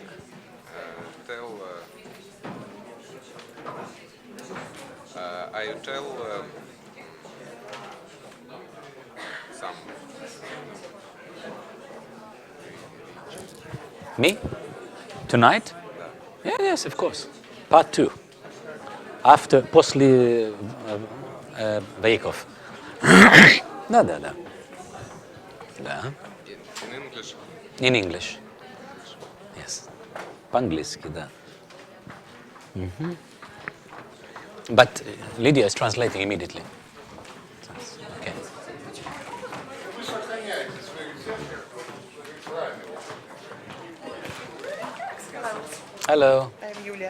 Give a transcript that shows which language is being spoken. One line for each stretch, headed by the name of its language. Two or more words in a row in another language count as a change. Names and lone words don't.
English: Tell. I tell some. Me? Tonight? Yeah, yes, of course. Part 2. After,
Bulgarian: после Veikov. Да, да, да. Да.
English: In English. In English. Yes.
Bulgarian: По-английски, да.
English: But Lydia is translating immediately. Okay. Hello. I'm Yulia.